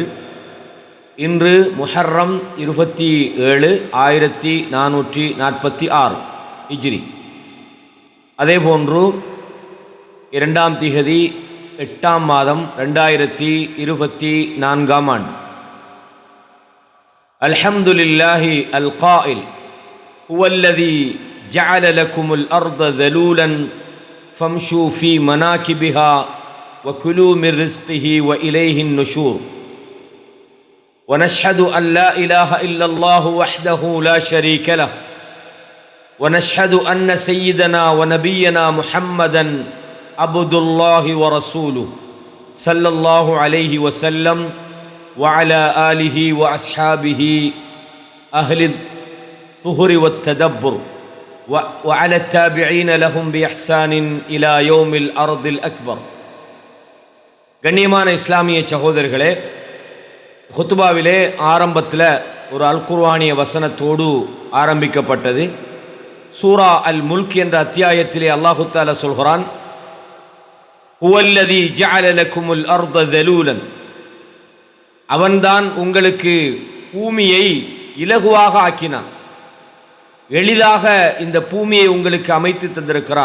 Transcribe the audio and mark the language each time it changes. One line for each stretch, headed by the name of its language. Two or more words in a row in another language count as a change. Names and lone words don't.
Tamil: இன்று முஹர்ரம் 27 1446 ஹிஜ்ரி, அதேபோன்று 2ஆம் திகதி 8ஆம் மாதம் 2024ஆம் ஆண்டு.
Arabic: الحمد لله القائل هو الذي جعل لكم الأرض ذلولا فامشوا في مناكبها وكلوا من رزقه وإليه النشور. ونشهد أن لا إله إلا الله وحده لا شريك له ونشهد أن سيدنا ونبينا محمدا عبد الله ورسوله صلى الله عليه وسلم وعلى آله وأصحابه أهل الطهر والتدبر وعلى التابعين لهم بإحسان إلى يوم الأرض الأكبر.
Tamil: கண்ணியமான இஸ்லாமிய சகோதரர்களே, ஹுத்பாவிலே ஆரம்பத்தில் ஒரு அல் குர்ஆனிய வசனத்தோடு ஆரம்பிக்கப்பட்டது. சூரா அல் முல்க் என்ற அத்தியாயத்திலே
Arabic: الله تعالى
Tamil: சொல்கிறான்,
Arabic: هو الذي جعل لكم الأرض ذلولا,
Tamil: அவன்தான் உங்களுக்கு பூமியை இலகுவாக ஆக்கினான், எளிதாக இந்த பூமியை உங்களுக்கு அமைத்து தந்திருக்கிறான்.